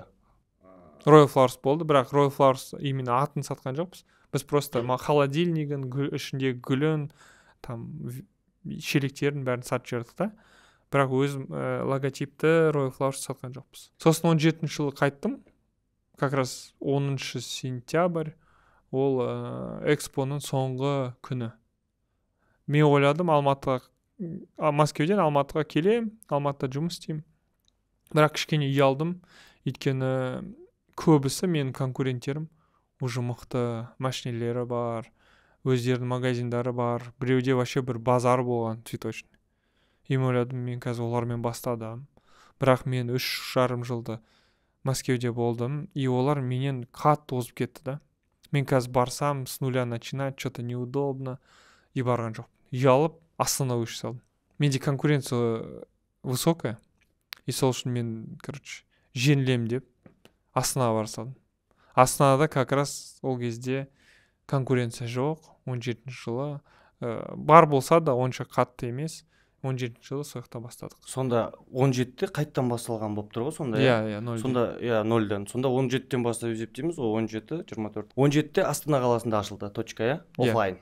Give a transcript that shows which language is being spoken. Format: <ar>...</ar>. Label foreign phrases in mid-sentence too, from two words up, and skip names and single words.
<kk>Royal Flowers болды, бірақ Royal Flowers именно атын сатқан жоқпыз. Біз просто холодильнигін, ішіндегі гүлін, там шелектерін бәрін сатып жібердік та. Бірақ өзім логотипті Royal Flowers сатқан жоқпыз. Сосын 17-ші жылы қайттым. Как раз 10-ші сентябрь ол экспоның соңғы күні. Мен ойладым, Мәскеуден Алматыға келем, Алматыда жұмыс істеймін. Бірақ кішкене ұялдым, өйткені көбісі менің конкуренттерім уже мықты машинелері бар, өздерінің магазиндары бар, біреуде вообще бір базар болған цветочный. И ойладым, мен қазір олармен бастадым. Бірақ мен 3,5 жылды Мәскеуде болдым, и олар менен қатты озып кетті да. Мен қазір барсам,</kk> <ru>с нуля начинать, что-то неудобно, и</ru> <kk>барған жоқ. Ұялып, Астана өші салдым. Менде</kk> <ru>конкуренция высокая,</ru> <kk>и сол үшін мен, жеңілем деп Астанаға бара салдым. Астанада как раз ол кезде конкуренция жоқ, 17-ші жылы. Бар болса да онша қатты емес. 17-ші жылы сояқта бастадық. Сонда 17-те қайттан басталған болып тұр ғой сонда? Иә, 0-ден. Сонда, нөлден. Сонда 17-тен бастап есептейміз, ол 17, 24. 17-те Астана қаласында ашылды, точка, офлайн.</kk>